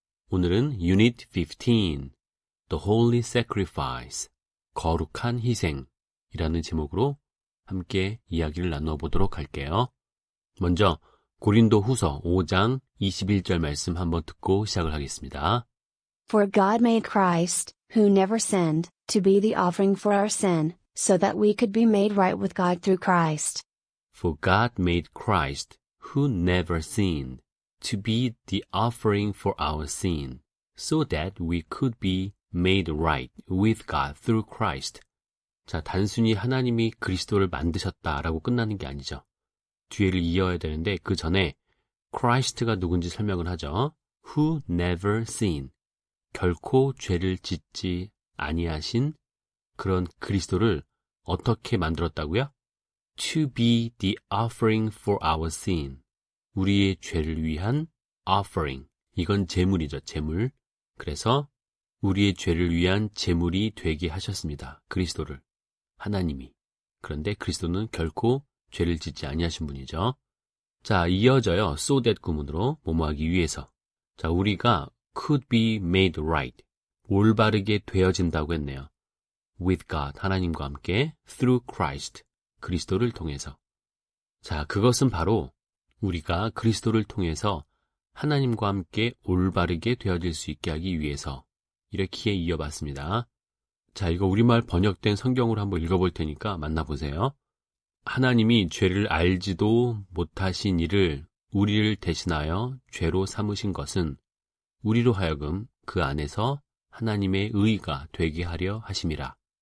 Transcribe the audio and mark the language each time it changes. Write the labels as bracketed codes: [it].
[ko] 오늘은 Unit 15, The Holy Sacrifice, 거룩한 희생이라는 제목으로 함께 이야기를 나누어 보도록 할게요. 먼저 고린도 후서 5장 21절 말씀 한번 듣고 시작을 하겠습니다. [en] For God made Christ, who never sinned, to be the offering for our sin, so that we could be made right with God through Christ. For God made Christ, who never sinned, to be the offering for our sin, so that we could be made right with God through Christ. [ko] 자, 단순히 하나님이 그리스도를 만드셨다라고 끝나는 게 아니죠. 뒤에를 이어야 되는데 그 전에 Christ가 누군지 설명을 하죠. [en] Who never sinned. [ko] 결코 죄를 짓지 아니하신 그런 그리스도를 어떻게 만들었다고요? [en] To be the offering for our sin. [ko] 우리의 죄를 위한 [en] offering. [ko] 이건 제물이죠, 제물. 그래서 우리의 죄를 위한 제물이 되게 하셨습니다. 그리스도를. 하나님이. 그런데 그리스도는 결코 죄를 짓지 아니하신 분이죠. 자, 이어져요. So that 구문으로 뭐뭐하기 위해서. 자, 우리가 [en] could be made right. [ko] 올바르게 되어진다고 했네요. [en] With God, [ko] 하나님과 함께 [en] through Christ. [ko] 그리스도를 통해서. 자, 그것은 바로 우리가 그리스도를 통해서 하나님과 함께 올바르게 되어질 수 있게 하기 위해서 이렇게 이어봤습니다. 자, 이거 우리말 번역된 성경으로 한번 읽어볼 테니까 만나보세요. 하나님이 죄를 알지도 못하신 이를 우리를 대신하여 죄로 삼으신 것은 우리로 하여금 그 안에서 하나님의 의가 되게 하려 하심이라.